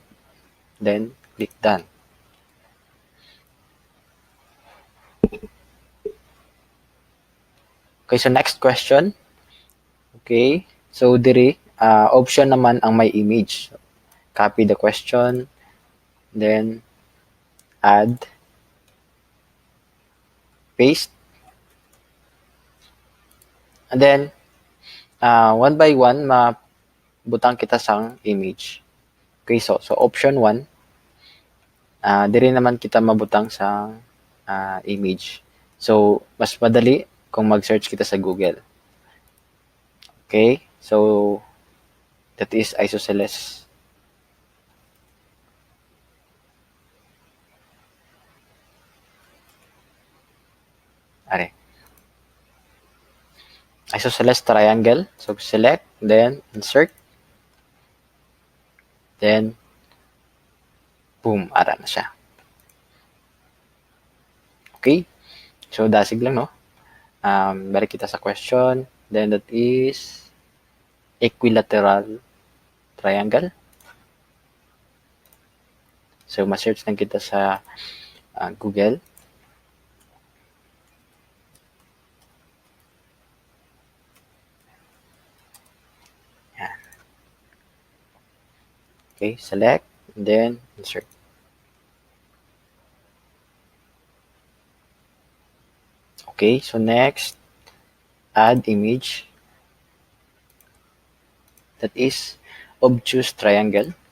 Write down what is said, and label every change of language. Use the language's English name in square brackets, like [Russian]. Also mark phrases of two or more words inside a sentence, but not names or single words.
[English] Then, click done. Okay, so next question. [Hiligaynon] Okay, so diri, option naman ang may image. [English] Copy the question, then add, paste, and then one by one, [Hiligaynon] mabutang kita sang image. Okay, so option 1, diri naman kita mabutang sang image. So, mas madali kung mag-search kita sa Google. [English] Okay, so that is isosceles. Are. Isosceles triangle. So, select, then insert. Then, boom, [Hiligaynon] ara na siya. Okay, so dasig lang, no? Balik kita sa question. [English] Then, that is equilateral triangle. So, [Hiligaynon] ma-search lang kita sa Google. Yan. [English] Okay, select, and then insert. Okay, so next, add image. That is obtuse triangle.